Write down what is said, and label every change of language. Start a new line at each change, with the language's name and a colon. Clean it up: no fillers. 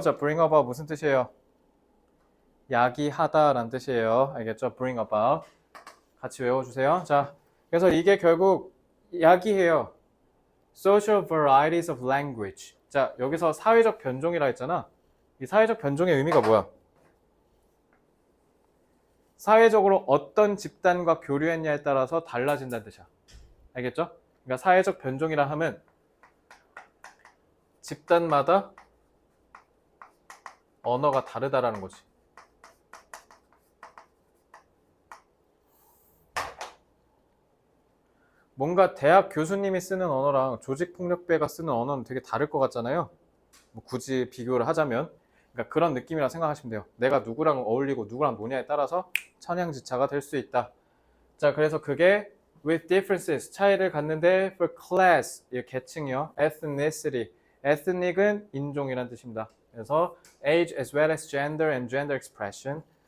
Korean: 자,
English: bring about
Korean: 무슨 뜻이에요? 야기하다 라는 뜻이에요. 알겠죠?
English: bring about.
Korean: 같이 외워주세요. 자, 그래서 이게 결국 야기해요.
English: social varieties of language.
Korean: 자, 여기서 사회적 변종이라 했잖아. 이 사회적 변종의 의미가 뭐야? 사회적으로 어떤 집단과 교류했냐에 따라서 달라진다는 뜻이야. 알겠죠? 그러니까 사회적 변종이라 하면 집단마다 언어가 다르다라는 거지. 뭔가 대학 교수님이 쓰는 언어랑 조직폭력배가 쓰는 언어는 되게 다를 것 같잖아요. 뭐 굳이 비교를 하자면. 그러니까 그런 느낌이라 생각하시면 돼요. 내가 누구랑 어울리고 누구랑 노냐에 따라서 천양지차가 될 수 있다. 자, 그래서 그게
English: with differences,
Korean: 차이를 갖는데
English: for class,
Korean: 이 계층이요. ethnicity, ethnic은 인종이란 뜻입니다. 그래서
English: age as well as gender and gender expression.